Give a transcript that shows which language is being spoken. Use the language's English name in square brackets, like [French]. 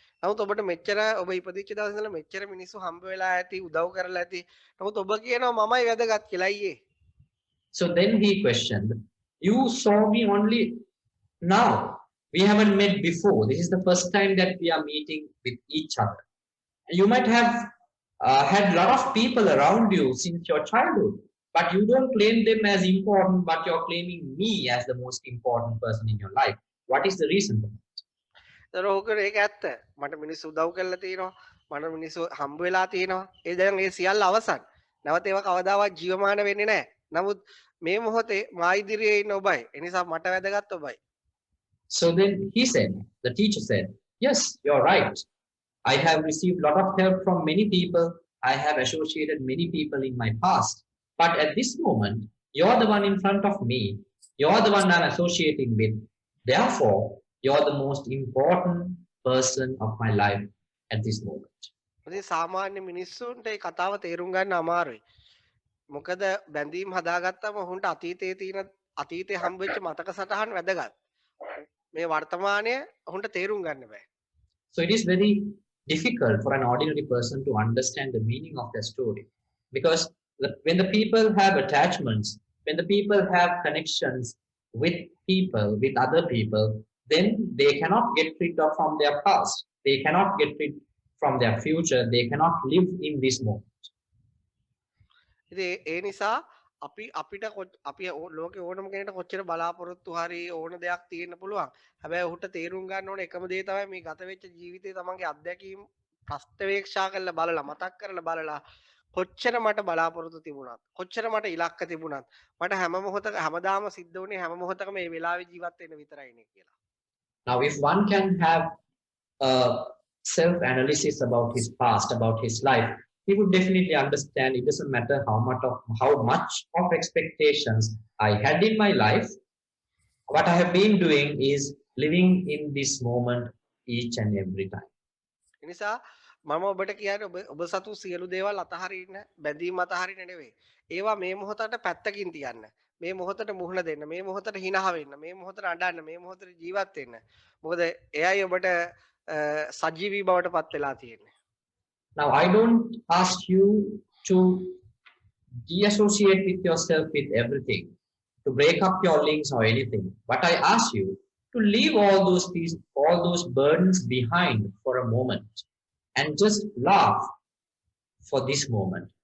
[Sinhala] නමුත් ඔබට මෙච්චර ඔබ ඉපදිච්ච දවස් ඉඳලා මෙච්චර මිනිස්සු හම්බ වෙලා ඇති උදව් කරලා ඇති. නමුත් ඔබ කියනවා මමයි වැදගත් කියලා අයියේ. [English] So then he questioned, you saw me only now. We haven't met before. This is the first time that we are meeting with each other. You might have had a lot of people around you since your childhood, but you don't claim them as important, but you're claiming me as the most important person in your life. What is the reason for that? [Sinhala] ඒක ඇත්ත. මට මිනිස්සු උදව් කරලා තියෙනවා. මට මිනිස්සු හම්බ වෙලා තියෙනවා. ඒ දැන් ඒ සියල්ල අවසන්. නැවත ඒවා කවදාවත් ජීවමාන වෙන්නේ නැහැ. නමුත් මේ මොහොතේ මා ඉදිරියේ ඉන්න ඔබයි. ඒ නිසා මට වැදගත් ඔබයි. [English] So then he said, the teacher said, yes, you're right. I have received a lot of help from many people. I have associated many people in my past. But at this moment, you're the one in front of me. You're the one I'm associating with. Therefore, you're the most important person of my life at this moment. [Sinhala] ඉතින් සාමාන්‍ය මිනිස්සුන්ට ඒ කතාව තේරුම් ගන්න අමාරුයි. මොකද බැඳීම් හදාගත්තම ඔහුන්ට අතීතේ හම්බෙච්ච මතක සටහන් වැදගත්. මේ වර්තමානයේ ඔහුන්ට තේරුම් ගන්න බෑ. [English] So it is very difficult for an ordinary person to understand the meaning of the story, because when the people have attachments, when the people have connections with people, with other people, then they cannot get rid of from their past. They cannot get rid from their future. They cannot live in this moment. [Sinhala] ඉතින් ඒ නිසා අපිට ලෝකේ ඕනම කෙනෙක්ට කොච්චර බලාපොරොත්තු හරි ඕන දෙයක් තියෙන්න පුළුවන්. හැබැයි ඔහුට තේරුම් ගන්න ඕන එකම දේ තමයි මේ ගත වෙච්ච ජීවිතේ තමන්ගේ අත්දැකීම් ප්‍රස්තවේක්ෂා කරලා බලලා මතක් කරලා බලලා කොච්චර මට බලාපොරොත්තු තිබුණත් කොච්චර මට ඉලක්ක තිබුණත් මට හැම මොහොතක හැමදාම සිද්ධ වුණේ හැම මොහොතකම මේ වෙලාවේ ජීවත් වෙන්න විතරයි නේ කියලා. [English] Now if one can have a self analysis about his past, about his life, he would definitely understand it doesn't matter how much of expectations I had in my life. What I have been doing is living in this moment each and every time. [Sinhala] එනිසා මම ඔබට කියන්නේ ඔබ සතු සියලු දේවල් අතහරින්න බැඳීම් අතහරින්න නෙවෙයි. ඒවා මේ මොහොතට පැත්තකින් තියන්න. මේ මොහොතට මුහුණ දෙන්න. මේ මොහොතට hina වෙන්න. මේ මොහොතට අඬන්න. මේ මොහොතට ජීවත් වෙන්න. මොකද එයයි ඔබට සජීවී බවට පත් වෙලා තියෙන්නේ. [English] Now I don't ask you to deassociate with yourself with everything, to break up your links or anything. But I ask you to leave all those burdens behind for a moment and just laugh for this moment.